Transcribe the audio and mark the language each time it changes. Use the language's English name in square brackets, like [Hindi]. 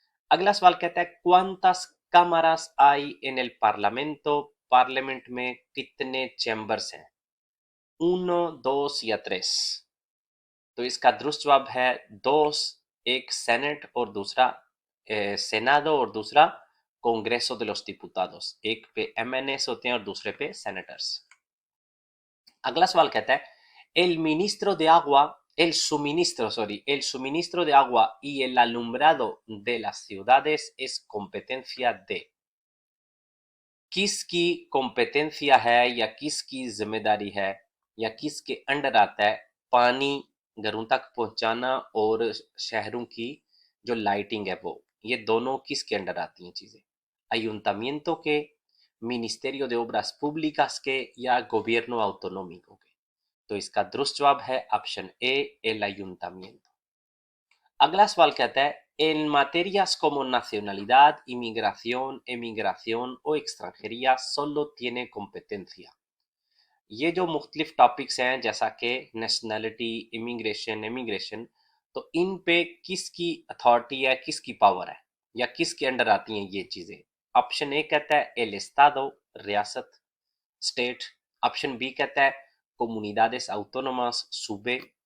[Hindi] अगला सवाल कहता है [Spanish] cuántas cámaras hay en el parlamento, [Hindi] parliament में कितने चैम्बर्स हैं, उनो, dos या tres? तो इसका दुरुस्त जवाब है dos, एक सेनेट और दूसरा सेनादो और दूसरा कांग्रेसो [Spanish] de los diputados, [Hindi] एक पे एमएनएस होते हैं और दूसरे पे सेनेटर्स। अगला सवाल कहता है [Spanish] el ministro de agua, el suministro de agua y el alumbrado de las ciudades es competencia de। [Hindi] किसकी कॉम्पिटेंसिया है या किसकी जिम्मेदारी है या किसके अंडर आता है पानी घरों तक पहुंचाना और शहरों की जो लाइटिंग है वो, ये दोनों किसके अंडर आती हैं चीजें, ayuntamiento के, मिनिस्टेरियो [Spanish] de obras públicas [Hindi] के, या gobierno autonómico के? तो इसका दुरुस्त जवाब है ऑप्शन ए, el ayuntamiento। अगला सवाल कहता है [Spanish] en materias como nacionalidad, inmigración, emigración o extranjería solo tiene competencia। [Hindi] ये जो मुख्तलिफ टॉपिक्स हैं जैसा कि नेशनैलिटी, इमिग्रेशन, एमिग्रेशन, तो इन पे किसकी अथॉरिटी है, किसकी पावर है या किसके अंडर आती हैं ये चीजें? ऑप्शन ए कहता है एल एस्तादो, रियासत, स्टेट। ऑप्शन बी कहता है comunidades autónomas, सूबे।